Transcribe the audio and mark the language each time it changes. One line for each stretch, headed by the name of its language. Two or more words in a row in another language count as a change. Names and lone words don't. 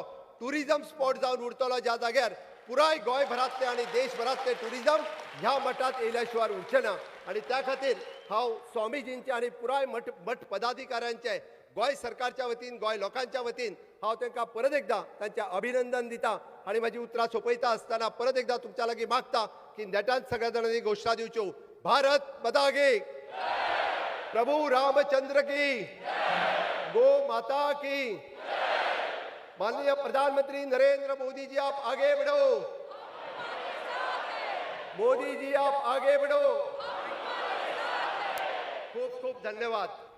Konkani: टुरिजम स्पॉट जावन उरतलो ज्या जाग्यार पुराय गोंयभरांतले आनी देशभरांतले टुरिजम ह्या मठांत येयल्या शिवाय उरचें ना आनी त्या खातीर हांव स्वामीजींचे आनी पुराय मठ पदाधिकाऱ्यांचे गोंय सरकारच्या वतीन गोंय लोकांच्या वतीन हांव तांकां परत एकदां तांचें अभिनंदन दिता आनी म्हाजी उतरां सोंपयता आसतना परत एकदां तुमच्या लागीं मागता की नेटान सगळ्या जाणांनी घोशणा दिवच्यो
Hindi: भारत माता की प्रभु रामचंद्र की गो माता की माननीय प्रधानमंत्री नरेंद्र मोदी जी आप आगे बढ़ो मोदी जी आप आगे बढ़ो
Konkani: खूब खूब धन्यवाद